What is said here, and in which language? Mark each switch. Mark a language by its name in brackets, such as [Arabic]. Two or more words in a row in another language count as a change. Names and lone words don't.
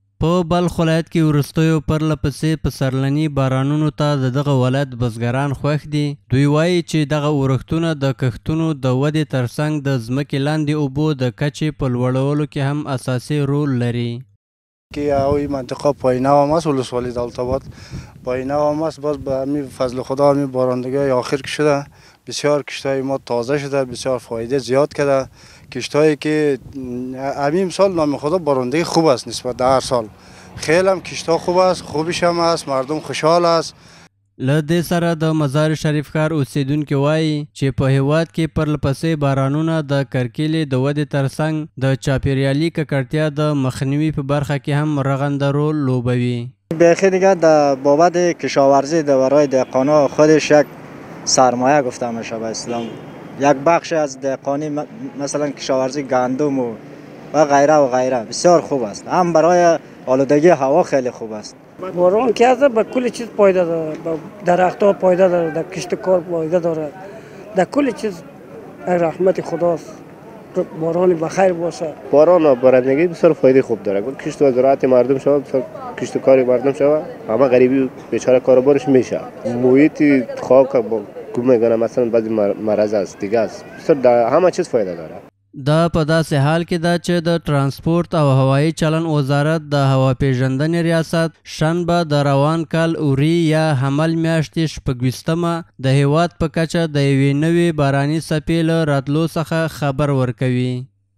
[Pashto] په بلخ ولایت کې وروستیو پرله پسې پسرلني بارانونو ته دغه ولایت بزګران خوښ دي. دوی وایي چې دغه اورښتونه د کښتونو د ودې ترڅنګ د ځمکې لاندې اوبو د کچې په لوړولو کې هم اساسي رول لري. [Persian] که این منطقه پایینه هم است، ولسوالی دولت‌آباد پایینه هم است، باز به همین فضل خدا همین بارندگی آخر که شده بسیار کشتای ما تازه شده، بسیار فایده زیاد کرده. کشتایی که همین سال نام خدا بارندگی خوب است نسبت به هر سال. خیلی هم کشتا خوب است، خوبش هم است، مردم خوشحال است. له دې سره د مزار شریف ښار اوسیدونکي وایي چې په هیواد کې پرله پسې بارانونه د کرکیلې د ودې ترڅنګ د چاپیریالي ککړتیا د مخنیوي په برخه کې هم رغنده رول لوبوي. بیخی دیگه در بابت کشاورزی برای دهقانا خودش یک سرمایه گفته میشه به اسلام. یک بخش از دهقانی مثلا کشاورزی گندم و غیره بسیار خوب است. هم برای آلودگی هوا خیلی خوب است. باران که از به کل چیز پایده داره، به درخت‌ها پایده داره، در کشتکار پایده داره، در کل چیز رحمت خداست. باران بخیر باشه. باران و بارندگی بسیار فایده خوب داره. کشت و زراعت مردم شود، کشتکاری مردم شود، همه غریبی بیچاره کاروبارش میشه. محیط خاک با میگن مثلا بعضی مرض است دیگه است. بسیار همه چیز فایده داره. [Pashto] دا په داسې حال کې ده چې د ترانسپورت او هوایي چلن وزارت د هواپیژندنې ریاست شنبه د روان کال اوري یا حمل میاشتې 26مه د هیواد په کچه د یوې نوې باراني څپې له راتلو څخه خبر ورکوي.